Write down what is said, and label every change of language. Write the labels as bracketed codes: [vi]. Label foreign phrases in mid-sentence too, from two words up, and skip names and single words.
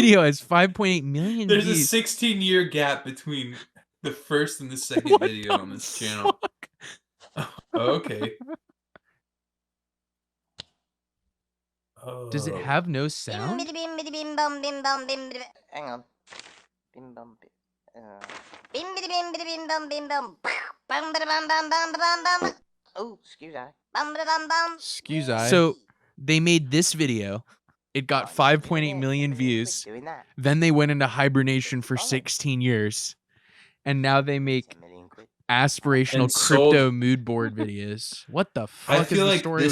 [en] video has 5.8 million There's views. a 16-year gap between the first and the second video on this channel. Oh, okay. Does it Oh. have no sound? Hang on. Bim bum bim. Bim bidi bim bidi bim bum bim bum. Bum bada bum bum bum bum bum. Oh, excuse I. Bum bada bum bum. Excuse I. So they made this video. It got 5.8 million views. Doing that. Then they went into hibernation for 16 years. And now they make aspirational And sold- crypto mood board videos. What the fuck I is feel the like story